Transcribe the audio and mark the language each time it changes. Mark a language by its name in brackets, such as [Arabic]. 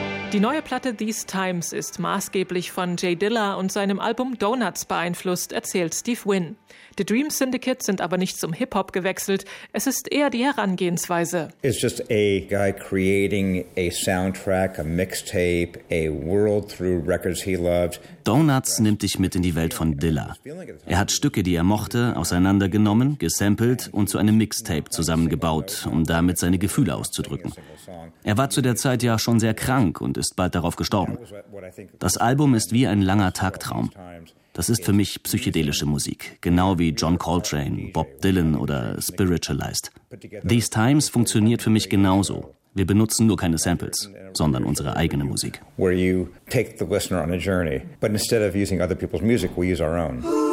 [German] Die neue Platte These Times ist maßgeblich von J. Dilla und seinem Album Donuts beeinflusst, erzählt Steve Wynn. The Dream Syndicate sind aber nicht zum Hip-Hop gewechselt, es ist eher die Herangehensweise. [English] It's just a guy creating a soundtrack, a mixtape, a world through records he loved. [German] Donuts nimmt dich mit in die Welt von Dilla. Er hat Stücke, die er mochte, auseinandergenommen, gesampelt und zu einem Mixtape zusammengebaut, um damit seine Gefühle auszudrücken. Er war zu der Zeit ja schon sehr krank und ist bald darauf gestorben. Das Album ist wie ein langer Tagtraum. Das ist für mich psychedelische Musik, genau wie John Coltrane, Bob Dylan oder Spiritualized. These Times funktioniert für mich genauso. Wir benutzen nur keine Samples, sondern unsere eigene Musik. [English] Where you take the listener on a journey, but instead of using other people's music, we use our own.